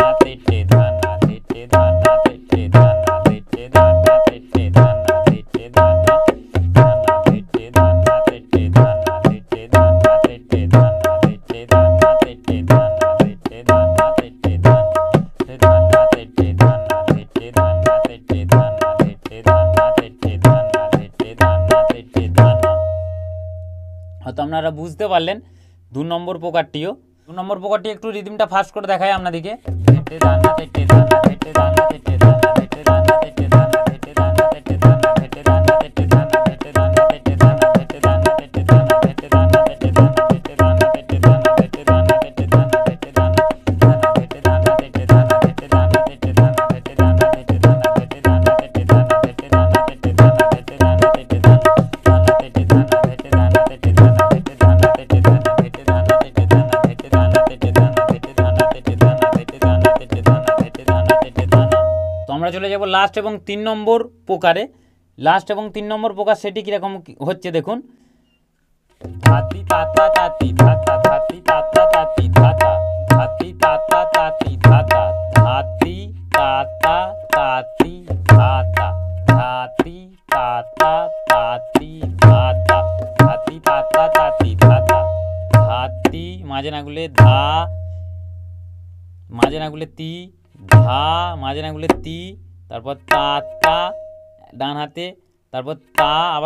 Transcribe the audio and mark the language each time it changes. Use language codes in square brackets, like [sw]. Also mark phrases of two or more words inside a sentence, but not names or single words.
[bn] তেটে ধানা ধেটে ধানা তেটে ধানা ধেটে ধানা তেটে ধানা ধেটে ধানা ধানা ধেটে ধানা তেটে ধানা ধেটে ধানা তেটে ধানা ধেটে ধানা তেটে ধানা ধেটে ধানা তেটে ধানা ধানা তেটে ধানা ধেটে ধানা তেটে ধানা ধেটে ধানা তেটে ধানা ধেটে ধানা তেটে ধানা। হয়তো আপনারা বুঝতে পারলেন 2 নম্বর প্রকারটিও। 2 নম্বর প্রকারটি একটু রিদমটা ফাস্ট করে দেখায় আপনাদেরকে। ধেটে ধানা তেটে ধানা ধেটে ধানা তেটে ধানা ধেটে ধানা তেটে ধানা ধেটে ধানা তেটে ধানা ধেটে ধানা তেটে ধানা ধেটে ধানা তেটে ধানা ধেটে ধানা তেটে ধানা ধেটে ধানা তেটে ধানা ধেটে ধানা তেটে ধানা ধেটে ধানা তেটে ধানা ধেটে ধানা ধানা ধেটে ধানা তেটে ধানা ধেটে ধানা তেটে ধানা ধেটে ধানা তেটে ধানা ধেটে ধানা তেটে ধানা ধেটে ধানা তেটে ধানা ধেটে ধানা তেটে ধানা ধানা তেটে ধানা ধেটে ধানা তেটে ধানা ধেটে ধানা তেটে ধানা ধেটে ধানা তেটে ধানা ধেটে ধানা তেটে ধানা ধেটে ধানা তেটে ধানা ধেটে ধানা তেটে ধানা ধেটে ধানা তেটে ধানা। তো আমরা চলে যাব লাস্ট এবং 3 নম্বর প্রকারে। লাস্ট এবং 3 নম্বর প্রকার সেটি কিরকম হচ্ছে দেখুন। ধাতি তাতা তাতি ধাতা ধাতি তাতা তাতি ধাতা ধাতি তাতা তাতি ধাতা ধাতি তাতা তাতি ধাতা ধাতি তাতা তাতি ধাতা ধাতি তাতা তাতি ধাতা ধাতি মাঝে না গুলে ধা মাঝে না গুলে তি ধা মাঝে না গুলে তি তারপর তাতা ডান হাতে তারপর তা আবার